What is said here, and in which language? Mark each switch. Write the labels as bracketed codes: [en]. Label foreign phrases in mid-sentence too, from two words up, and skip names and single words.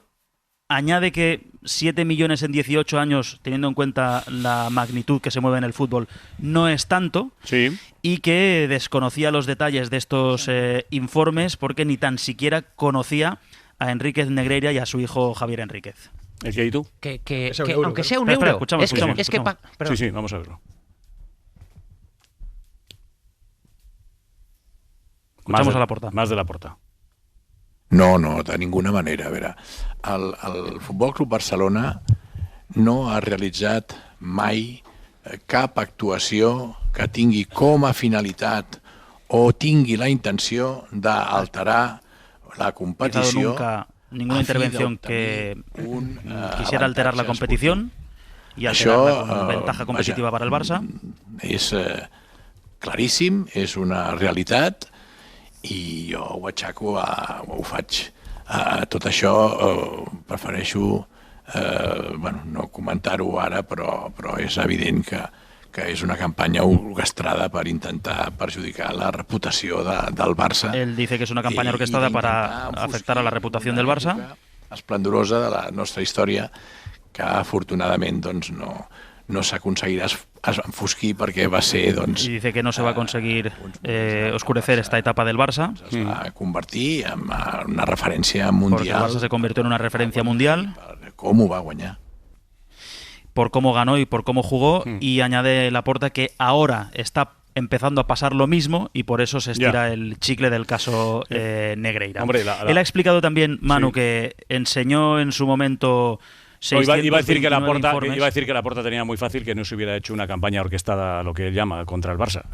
[es] Añade que 7 millones en 18 años, teniendo en cuenta la magnitud que se mueve en el fútbol, no es tanto, y que desconocía los detalles de estos informes porque ni tan siquiera conocía a Enríquez Negreira y a su hijo Javier Enríquez. ¿El que hay tú? Que aunque sea un euro. Sí, vamos a verlo. Escuchamos a Laporta. Más de Laporta. No, de ninguna manera. [ca] A veure, el Futbol Club Barcelona no ha realitzat mai cap actuació que tingui com a finalitat o tingui la intenció d'alterar la competició. [es] Ninguna intervención que quisiera alterar la competición y alterar la ventaja competitiva para el Barça. [ca] És claríssim, és una realitat i jo ho aixaco ho faig. Tot això prefereixo no comentar-ho ara, però és evident que és una campanya orquestrada per intentar perjudicar la reputació del Barça. [es] Él dice que es una campaña orquestada para afectar a la reputación del Barça. [ca] Esplendorosa de la nostra història que afortunadament no s'aconseguirà enfosquir perquè va ser... [es] Y dice que no se va a conseguir oscurecer esta etapa del Barça. [ca] Es va convertir en una referència mundial. [es] Porque el Barça se convirtió en una referencia mundial. [ca] com ho va guanyar. [es] Por cómo ganó y por cómo jugó, y añade Laporta que ahora está empezando a pasar lo mismo y por eso se estira el chicle del caso Negreira. Hombre, Él ha explicado también, Manu, que enseñó en su momento... Iba a decir que Laporta tenía muy fácil que no se hubiera hecho una campaña orquestada, lo que él llama, contra el Barça.